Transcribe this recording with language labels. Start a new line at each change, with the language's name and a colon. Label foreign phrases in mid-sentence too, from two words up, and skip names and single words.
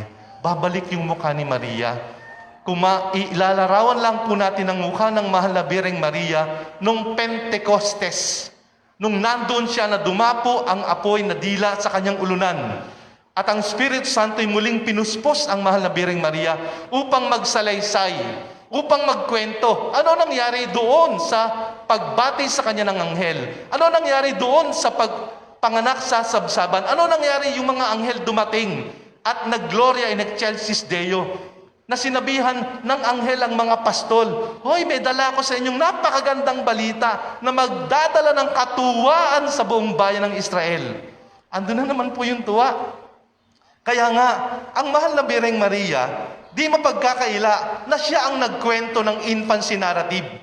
Filipino: Babalik yung mukha ni Maria. Kung ilalarawan lang po natin ang mukha ng mahal na Birheng Maria nung Pentecostes, nung nandoon siya na dumapo ang apoy na dila sa kanyang ulunan, at ang Espiritu Santo ay muling pinuspos ang mahal na Birheng Maria upang magsalaysay, upang magkwento. Ano nangyari doon sa pagbati sa kanya ng anghel? Ano nangyari doon sa pagpanganak sa sabsaban? Ano nangyari yung mga anghel dumating at nag-
Latin: gloria in excelsis Deo?
Filipino: Na sinabihan ng anghel ang mga pastol, hoy, may dala ko sa inyong napakagandang balita na magdadala ng katuwaan sa buong bayan ng Israel. Ando na naman po yung tuwa. Kaya nga, ang mahal na Birheng Maria, di mapagkakaila na siya ang nagkwento ng
English: infancy narrative.